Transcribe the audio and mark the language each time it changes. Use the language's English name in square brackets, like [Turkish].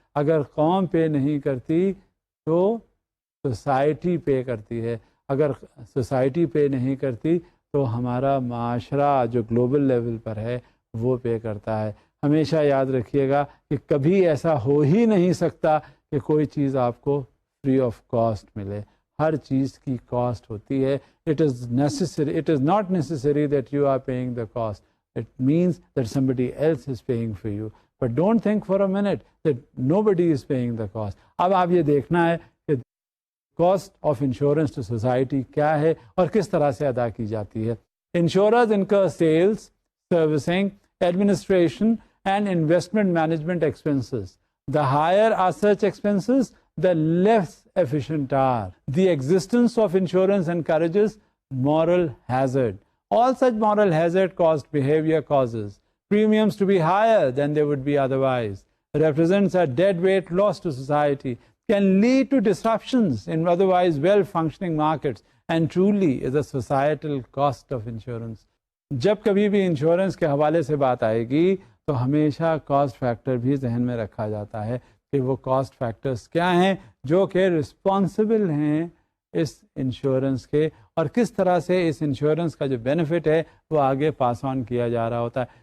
[Urdu] اگر قوم پے نہیں کرتی تو سوسائٹی پے کرتی ہے. اگر سوسائٹی پے نہیں کرتی تو ہمارا معاشرہ جو گلوبل لیول پر ہے وہ پے کرتا ہے. ہمیشہ یاد رکھیے گا کہ کبھی ایسا ہو ہی نہیں سکتا کہ کوئی چیز آپ کو فری آف کاسٹ ملے. ہر چیز کی کاسٹ ہوتی ہے. [English] It is not necessary that you are paying the cost. It means that somebody else is paying for you. But don't think for a minute that nobody is paying the cost. اب آپ یہ دیکھنا ہے کہ cost of insurance to society کیا ہے اور کس طرح سے ادا کی جاتی ہے. Insurers incur sales, servicing, administration and investment management expenses. The higher are such expenses, the less efficient are. The existence of insurance encourages moral hazard. All such moral hazard caused behavior causes premiums to be higher than they would be otherwise, represents a deadweight loss to society, can lead to disruptions in otherwise well-functioning markets, and truly is a societal cost of insurance. [Urdu] جب کبھی بھی insurance کے حوالے سے بات آئے گی تو ہمیشہ کاسٹ فیکٹر بھی ذہن میں رکھا جاتا ہے کہ وہ کاسٹ فیکٹرز کیا ہیں جو کہ رسپانسبل ہیں اس انشورنس کے, اور کس طرح سے اس انشورنس کا جو بینیفٹ ہے وہ آگے پاس آن کیا جا رہا ہوتا ہے.